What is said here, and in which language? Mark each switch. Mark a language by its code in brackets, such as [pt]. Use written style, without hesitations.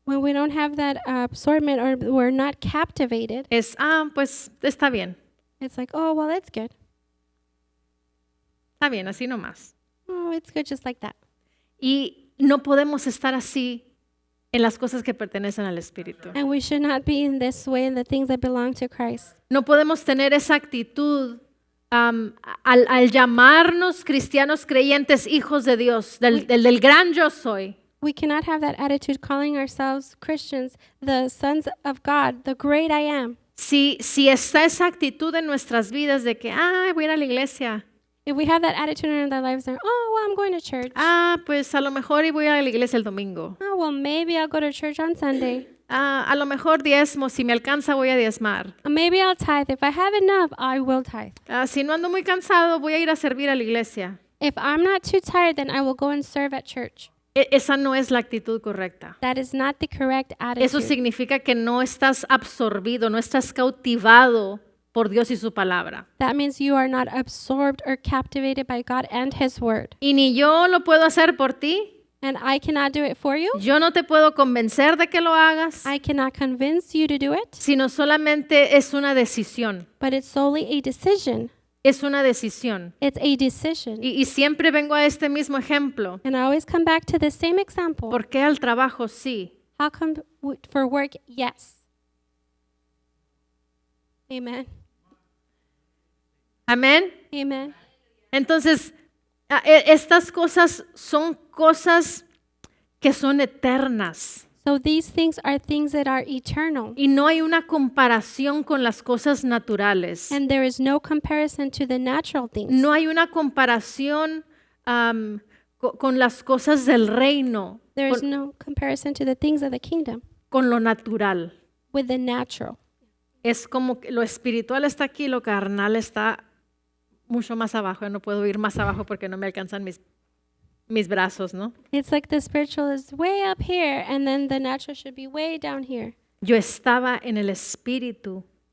[en] When we don't have that absorbment or we're not captivated, [es] pues está bien, [en] it's like, oh, well, it's good. [es] así nomás. [en] Oh, it's good just like that. [es] Y no podemos estar así en las cosas que pertenecen al Espíritu. [en] And we should not be in this way in the things that belong to Christ. [es] No podemos tener esa actitud al llamarnos cristianos creyentes, hijos de Dios, del gran yo soy. [en] We cannot have that attitude calling ourselves Christians, the sons of God, the great I am. [es] Si está esa actitud en nuestras vidas de que, voy a ir a la iglesia. [en] If we have that attitude in our lives, then, oh, well, I'm going to church. [es] Pues a lo mejor y voy a la iglesia el domingo. [en] Oh, well, maybe I'll go to church on Sunday. [es] A lo mejor diezmo, si me alcanza voy a diezmar. [en] Maybe I'll tithe. If I have enough, I will tithe. [es] Si no ando muy cansado, voy a ir a servir a la iglesia. [en] If I'm not too tired, then I will go and serve at church. [es] Esa no es la actitud correcta. [en] That is not the correct [es] Eso [en] attitude. [es] significa que no estás absorbido, no estás cautivado por Dios y su palabra. [en] That means you are not absorbed or captivated by God and His Word. [es] Y ni yo lo puedo hacer por ti. [en] And I cannot do it for you. [es] Yo no te puedo convencer de que lo hagas, [en] I cannot convince you to do it, [es] sino solamente es una decisión. [en] but it's solely a decision. [es] Es una decisión. [en] It's a decision. [es] Y siempre vengo a este mismo ejemplo. [en] And I always come back to the same example. [es] ¿Por qué al trabajo sí? [en] How come for work? Yes. Amen. [es] Amén. [en] Amen. [es] Entonces, estas cosas son cosas que son eternas. [en] So these things are things that are eternal. [es] Y no hay una comparación con las cosas naturales. [en] And there is no comparison to the natural things. [es] No hay una comparación con las cosas del reino, [en] There is no comparison to the things of the kingdom [es] con lo natural. [en] with the natural. [es] Es como que lo espiritual está aquí, lo carnal está mucho más abajo. Yo no puedo ir más abajo porque no me alcanzan mis brazos, ¿no? [en] It's like the spiritual is way up here and then the natural should be way down here. [es] Yo estaba en el espíritu,